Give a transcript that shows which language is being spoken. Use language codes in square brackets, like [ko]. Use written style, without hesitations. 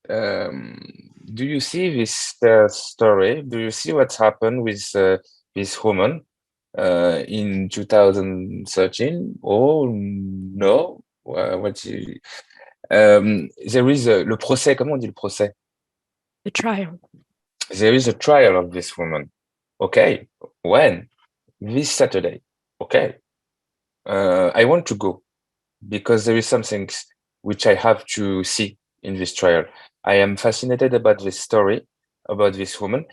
[en] Do you see this story? Do you see what's happened with this woman in 2013? Oh no, there is [fr] le procès. Comment on dit le procès? [en] The trial. There is a trial of this woman. Okay, when? This Saturday. Okay. I want to go because there is some things which I have to see in this trial. I am fascinated about this story, about this woman.